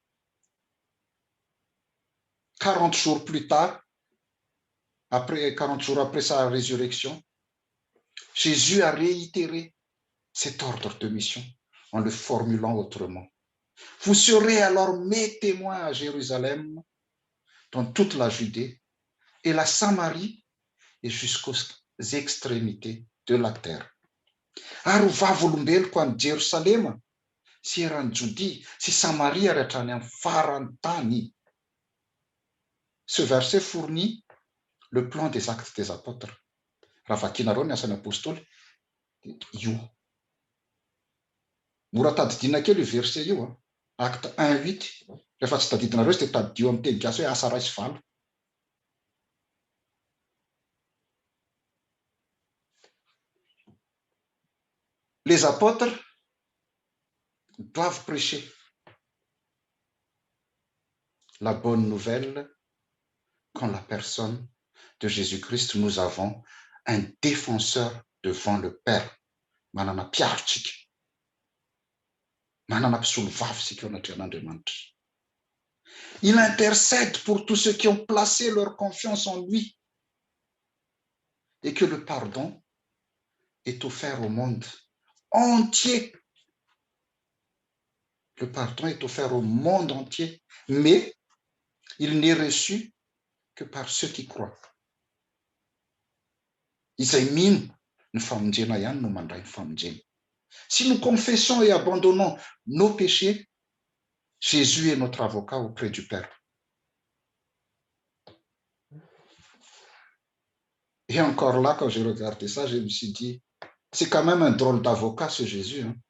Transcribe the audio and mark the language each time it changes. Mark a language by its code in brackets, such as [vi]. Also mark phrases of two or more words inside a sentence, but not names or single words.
[fr] 40 jours plus tard, 40 jours après sa résurrection, Jésus a réitéré cet ordre de mission en le formulant autrement. Vous serez alors mes témoins à Jérusalem, dans toute la Judée et la Samarie et jusqu'aux extrémités de la terre. [mg] Ary vavolombeloko any Jerusalema sy eran'ny Judie sy Samaria ary hatrany amin'ny farany tany. [fr] Ce verset fournit le plan des actes des apôtres. [mg] Raha vakinareo ny asan'ny apôstôly, io. Mora tadidina kely io verset io, acte 1:8. Rehefa tsy tadidinareo tsy dia tadidio amin'ny teny gasy hoe asa 2:4. [fr] Les apôtres doivent prêcher la bonne nouvelle qu'en la personne de Jésus-Christ, nous avons un défenseur devant le Père. [mg] Manana mpiarotsika. Manana mpisolo vavitsika eo anatrehan'Andriamanitra. [fr] Il intercède pour tous ceux qui ont placé leur confiance en lui et que le pardon est offert au monde entier. Le pardon est offert au monde entier, mais il n'est reçu que par ceux qui croient. [mg] Izay mino ny famonjena ihany no mandray ny famonjena. [fr] Si nous confessons et abandonnons nos péchés, Jésus est notre avocat auprès du Père. Et encore là, quand j'ai regardé ça, je me suis dit, c'est quand même un drôle d'avocat, ce Jésus.